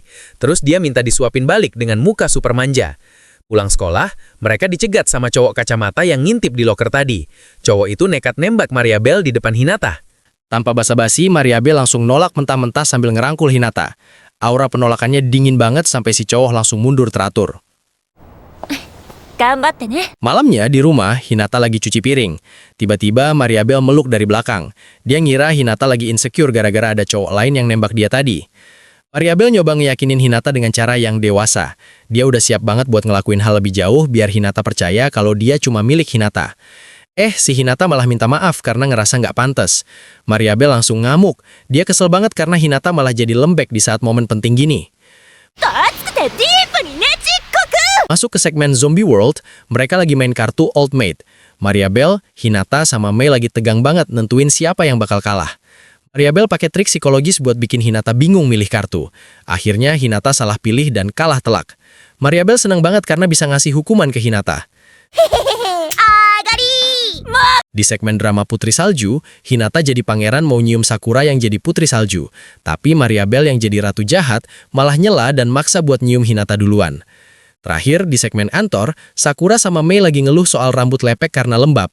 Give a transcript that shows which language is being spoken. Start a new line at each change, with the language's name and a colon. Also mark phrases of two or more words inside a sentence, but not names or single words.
Indonesian: Terus dia minta disuapin balik dengan muka super manja. Pulang sekolah, mereka dicegat sama cowok kacamata yang ngintip di loker tadi. Cowok itu nekat nembak Mariabel di depan Hinata. Tanpa basa-basi, Mariabel langsung nolak mentah-mentah sambil ngerangkul Hinata. Aura penolakannya dingin banget sampai si cowok langsung mundur teratur.
Japanese: 頑張ってね
Indonesian: Malamnya di rumah, Hinata lagi cuci piring. Tiba-tiba Mariabel meluk dari belakang. Dia ngira Hinata lagi insecure gara-gara ada cowok lain yang nembak dia tadi. Mariabel nyoba ngeyakinin Hinata dengan cara yang dewasa. Dia udah siap banget buat ngelakuin hal lebih jauh biar Hinata percaya kalau dia cuma milik Hinata. Si Hinata malah minta maaf karena ngerasa nggak pantas. Mariabel langsung ngamuk. Dia kesel banget karena Hinata malah jadi lembek di saat momen penting gini.
Japanese: 熱くてディープにねちっこく
Indonesian: Masuk ke segmen Zombie World, mereka lagi main kartu Old Maid. Mariabel, Hinata, sama Mei lagi tegang banget nentuin siapa yang bakal kalah. Mariabel pakai trik psikologis buat bikin Hinata bingung milih kartu. Akhirnya Hinata salah pilih dan kalah telak. Mariabel senang banget karena bisa ngasih hukuman ke Hinata.
Japanese: あがり
Indonesian: Di segmen drama Putri Salju, Hinata jadi pangeran mau nyium Sakura yang jadi Putri Salju. Tapi Mariabel yang jadi ratu jahat malah nyela dan maksa buat nyium Hinata duluan. Terakhir, di segmen Antor, Sakura sama Mei lagi ngeluh soal rambut lepek karena lembab.